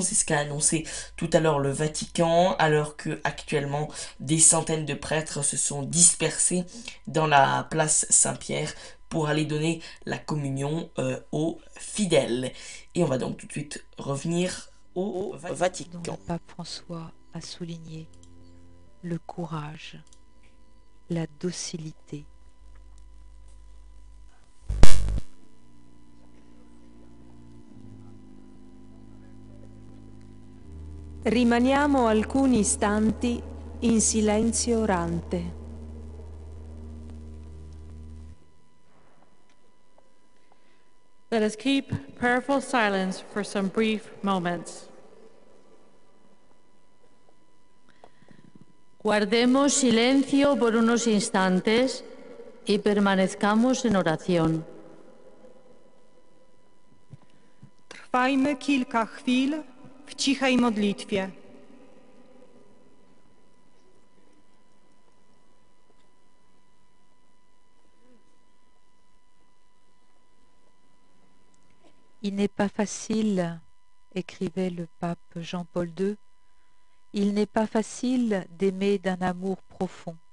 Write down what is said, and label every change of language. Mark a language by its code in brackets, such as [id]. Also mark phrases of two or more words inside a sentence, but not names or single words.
[fr] C'est ce qu'a annoncé tout à l'heure le Vatican, alors que actuellement des centaines de prêtres se sont dispersés dans la place Saint-Pierre pour aller donner la communion aux fidèles. Et on va donc tout de suite revenir au Vatican. Dont le pape François a souligné le courage, la docilité. [it] Rimaniamo alcuni istanti in silenzio orante. [en] Let us keep prayerful silence for some brief moments. [es] Guardemos silencio por unos instantes y permanezcamos en oración. [pl] Trwajmy kilka chwil w cichej modlitwie. [fr] Il n'est pas facile, écrivait le pape Jean-Paul II, il n'est pas facile d'aimer d'un amour profond.